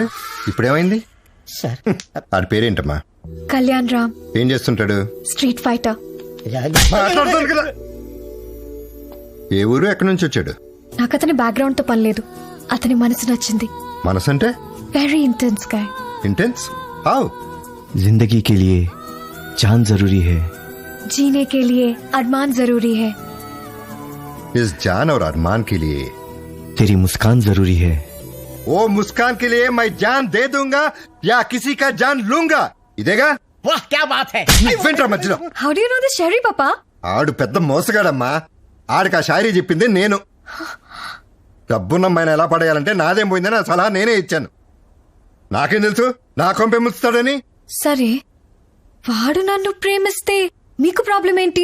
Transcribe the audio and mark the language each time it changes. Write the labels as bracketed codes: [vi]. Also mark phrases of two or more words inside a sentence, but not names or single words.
[te] ఇప్పుడేమైంది? ఆడి పేరేంటమ్మా? కళ్యాణ్ రామ్. ఏం చేస్తుంటాడు? [en] street fighter. [te] మాట్లాడుతాను కదా. ఏ ఊరు, ఎక్కడి నుంచి వచ్చాడు? నాకు అతని బ్యాక్గ్రౌండ్ తో పని లేదు. అతని మనసు నచ్చింది. మనసు అంటే? [en] very intense guy. intense? how? [hi] जिंदगी के लिए जान जरूरी है, जीने के लिए अरमान जरूरी है. इस जान और अरमान के लिए तेरी मुस्कान जरूरी है. वो मुस्कान के लिए मैं जान दे दूंगा या किसी का जान लूंगा. [te] इदेगा? [hi] वाह क्या बात है [te] నువ్వేంట్రా మధ్యలో? [en] how do you know this sheri papa? [te] ఆడు పెద్ద మోసగాడమ్మా. ఆడికి ఆ షాయరీ చెప్పింది నేను. డబ్బున్నమ్మాయిని ఎలా పడేయాలంటే నాదేం పోయిందని ఆ సలహా నేనే ఇచ్చాను. నాకేం తెలుసు నా కొంపే ముస్తాడని? సరే, వాడు నన్ను ప్రేమిస్తే మీకు ప్రాబ్లం ఏంటి?